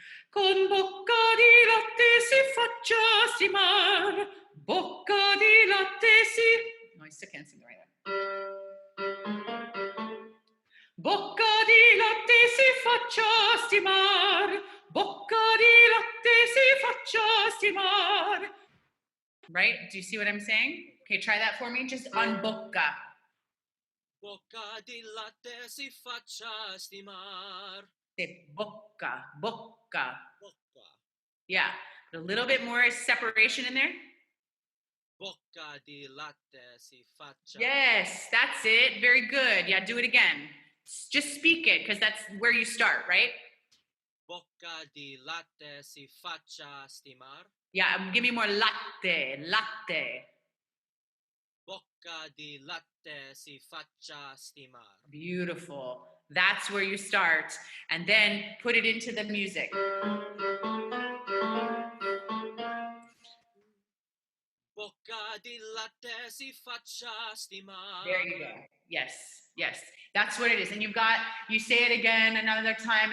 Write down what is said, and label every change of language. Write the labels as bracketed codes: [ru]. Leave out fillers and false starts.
[it] Con bocca di latte si faccia stimar. Bocca di latte si... [en] No, I still can't sing the right one. [it] Bocca di latte si faccia stimar. bocca di latte si faccia stimar. [en] Right? Do you see what I'm saying? Okay, try that for me, just on bocca. [it] Bocca di latte si faccia stimar. [en] Say bocca, bocca. [it] Bocca. [en] Yeah, a little bit more separation in there. [it] Bocca di latte si faccia. [en] Yes, that's it. Very good. Yeah, do it again. Just speak it because that's where you start, right? [it] Bocca di latte si faccia stimar. [en] Yeah, give me more latte, latte. [it] Bocca di latte si faccia stimar. [en] Beautiful. That's where you start. And then put it into the music. [it] Bocca di latte si faccia stimar. [en] There you go. Yes, yes. That's what it is. And you say it again another time.